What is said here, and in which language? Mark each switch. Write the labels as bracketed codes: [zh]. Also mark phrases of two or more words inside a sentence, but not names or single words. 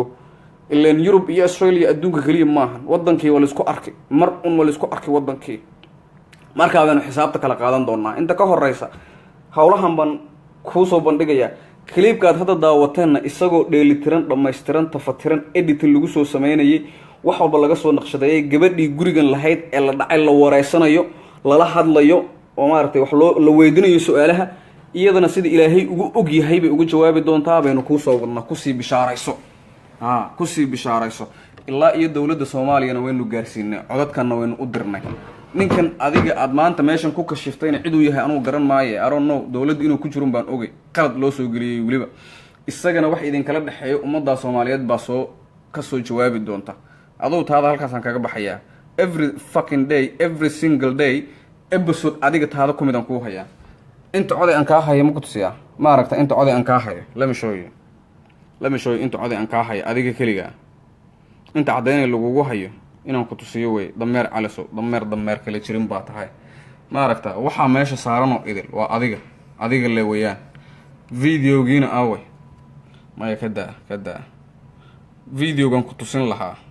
[so] ilaan Yurub iyo Australia adduunka kaliya maahan wadankii waa la isku arkay wadankii markaa baynu xisaabta kala qaadan doonaa inta ka horeysa howlahan baan kuu soo bandhigayaa clipkaad hadda daawateenna isagoo dheelitiran dhammaystiran tafatiran editing lagu soo sameynayay wax walba laga soo naqshadeeyay gabadhii gurigan lahayd ee la dhacay la wareysanayo lala hadlayo oo maaragtay wax la weydiinayo su'aalaha iyadana sida ilaahay ugu og yahay bay ugu jawaabi doontaa baynu kuu soo wadnaa kusii bishaarayso ilaa iyo dowladda Soomaaliyana waynu gaarsiinay codadkana waynu u dirnay ninkan adiga aad maanta meeshan ku kashiftayna cid uu yahay anuu garan maayo [en] I don't know [so] dowladda inuu ku jirun baan ogay qalad loo soo geliyay waliba isagana wax idin kala dhaxeeyo ummadda Soomaaliyeed baa ka soo jawaabi doonta adoo taada halkaas aan kaga baxayaa [en] every fucking day every single day [so] episode adiga taada ku midan ku hayaa inta coday aan ka hayo ma ku tusiyaa ma aragta inta coday aan ka hayo [en] let me show you [so] inta coday aan ka hayo adiga kaliya inta cadeynay lagugu hayo inaan ku tusiyo way dameer calisow dameer kale jirin baa tahay ma aragta waxa meesha saaran oo idil waa adiga le weeyaan videogiina away maya kada videogan ku tusin lahaa